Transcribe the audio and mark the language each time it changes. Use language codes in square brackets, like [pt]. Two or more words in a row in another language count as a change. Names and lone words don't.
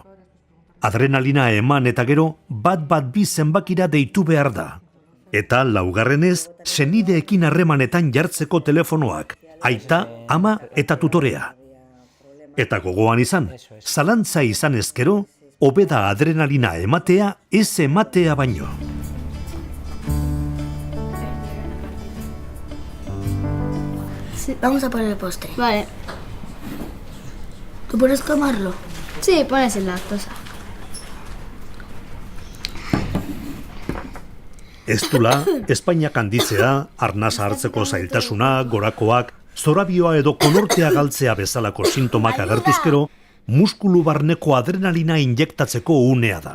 [eu] Adrenalina eman eta gero, bat-2 zenbakira deitu behar da. Eta laugarrenez, senideekin harremanetan jartzeko telefonoak, aita, ama eta tutorea. Eta gogoan izan, zalantza izan ezkero, hobeda adrenalina ematea ez ematea baino. [es] Sí. Vamos a poner el postre. Vale. ¿Tú puedes tomarlo? Sí, pones en lactosa. [eu] Ez dula, Espainiak handitzea, arnasa hartzeko zailtasuna, gorakoak, zorabioa edo konortea galtzea bezalako sintomak agertuzkero, muskulu barneko adrenalina injektatzeko unea da.